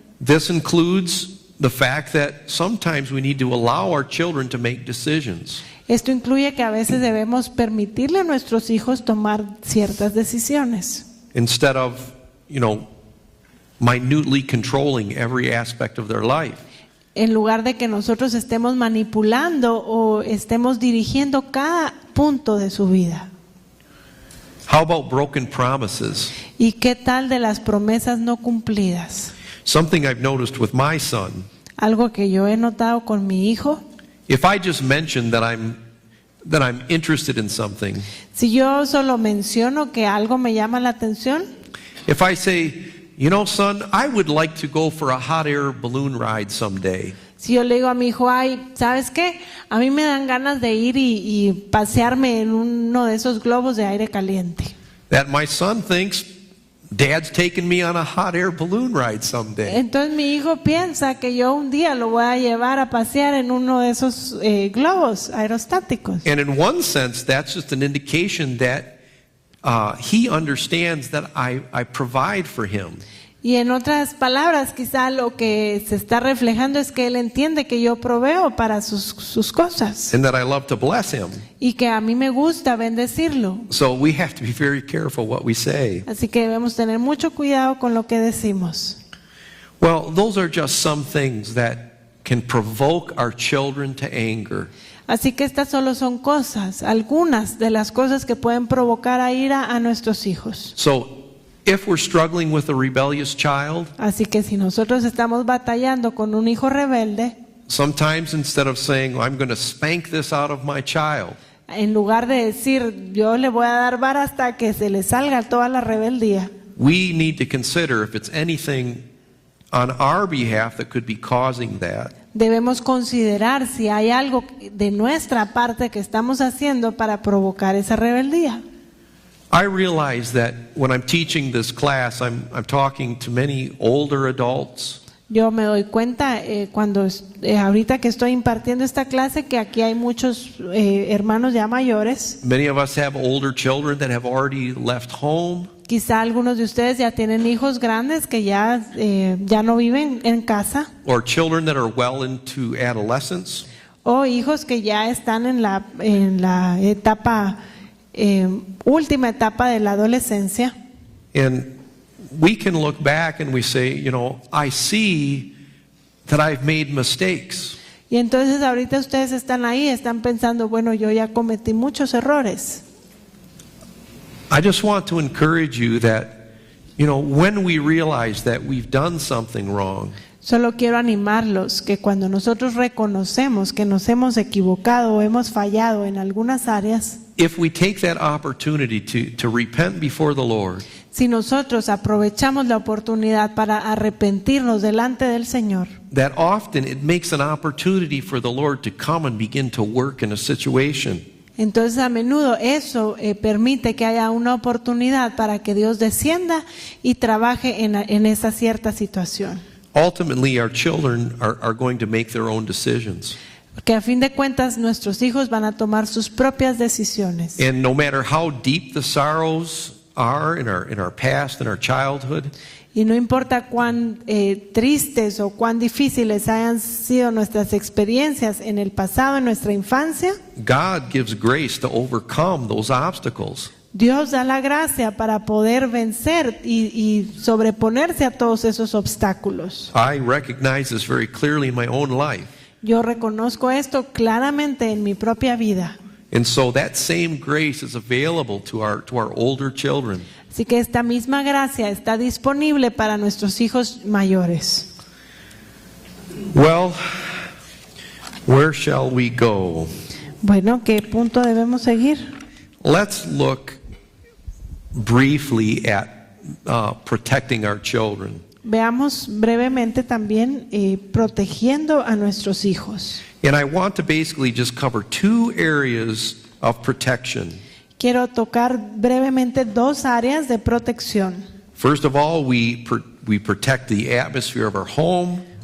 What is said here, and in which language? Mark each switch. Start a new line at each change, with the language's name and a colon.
English: This includes the fact that sometimes we need to allow our children to make decisions.
Spanish: Esto incluye que a veces debemos permitirle a nuestros hijos tomar ciertas decisiones.
English: Instead of, minutely controlling every aspect of their life.
Spanish: En lugar de que nosotros estemos manipulando o estemos dirigiendo cada punto de su vida.
English: How about broken promises?
Spanish: ¿Y qué tal de las promesas no cumplidas?
English: Something I've noticed with my son.
Spanish: Algo que yo he notado con mi hijo.
English: If I just mention that I'm interested in something.
Spanish: Si yo solo menciono que algo me llama la atención.
English: If I say, son, I would like to go for a hot air balloon ride someday.
Spanish: Si yo le digo a mi hijo, ay, ¿sabes qué? A mí me dan ganas de ir y pasearme en uno de esos globos de aire caliente.
English: That my son thinks, Dad's taking me on a hot air balloon ride someday.
Spanish: Entonces mi hijo piensa que yo un día lo voy a llevar a pasear en uno de esos globos aerostáticos.
English: And in one sense, that's just an indication that he understands that I provide for him.
Spanish: Y en otras palabras, quizá lo que se está reflejando es que él entiende que yo proveo para sus cosas.
English: And that I love to bless him.
Spanish: Y que a mí me gusta bendecirlo.
English: So we have to be very careful what we say.
Spanish: Así que debemos tener mucho cuidado con lo que decimos.
English: Well, those are just some things that can provoke our children to anger.
Spanish: Así que estas solo son cosas, algunas de las cosas que pueden provocar a ira a nuestros hijos.
English: So, if we're struggling with a rebellious child,
Spanish: Así que si nosotros estamos batallando con un hijo rebelde,
English: sometimes instead of saying, I'm going to spank this out of my child,
Spanish: en lugar de decir, yo le voy a dar vara hasta que se le salga toda la rebeldía,
English: we need to consider if it's anything on our behalf that could be causing that.
Spanish: debemos considerar si hay algo de nuestra parte que estamos haciendo para provocar esa rebeldía.
English: I realize that when I'm teaching this class, I'm talking to many older adults.
Spanish: Yo me doy cuenta cuando ahorita que estoy impartiendo esta clase que aquí hay muchos hermanos ya mayores.
English: Many of us have older children that have already left home.
Spanish: Quizá algunos de ustedes ya tienen hijos grandes que ya no viven en casa.
English: Or children that are well into adolescence.
Spanish: O hijos que ya están en la etapa, última etapa de la adolescencia.
English: And we can look back and we say, I see that I've made mistakes.
Spanish: Y entonces ahorita ustedes están ahí, están pensando, bueno, yo ya cometí muchos errores.
English: I just want to encourage you that, when we realize that we've done something wrong,
Spanish: Solo quiero animarlos que cuando nosotros reconocemos que nos hemos equivocado o hemos fallado en algunas áreas,
English: if we take that opportunity to repent before the Lord,
Spanish: si nosotros aprovechamos la oportunidad para arrepentirnos delante del Señor,
English: that often it makes an opportunity for the Lord to come and begin to work in a situation.
Spanish: entonces a menudo eso permite que haya una oportunidad para que Dios descienda y trabaje en esa cierta situación.
English: Ultimately, our children are going to make their own decisions.
Spanish: Porque a fin de cuentas nuestros hijos van a tomar sus propias decisiones.
English: And no matter how deep the sorrows are in our past, in our childhood,
Spanish: Y no importa cuán tristes o cuán difíciles hayan sido nuestras experiencias en el pasado, en nuestra infancia,
English: God gives grace to overcome those obstacles.
Spanish: Dios da la gracia para poder vencer y sobreponerse a todos esos obstáculos.
English: I recognize this very clearly in my own life.
Spanish: Yo reconozco esto claramente en mi propia vida.
English: And so that same grace is available to our older children.
Spanish: Así que esta misma gracia está disponible para nuestros hijos mayores.
English: Well, where shall we go?
Spanish: Bueno, ¿qué punto debemos seguir?
English: Let's look briefly at protecting our children.
Spanish: Veamos brevemente también protegiendo a nuestros hijos.
English: And I want to basically just cover two areas of protection.
Spanish: Quiero tocar brevemente dos áreas de protección.
English: First of all, we protect the atmosphere of our home.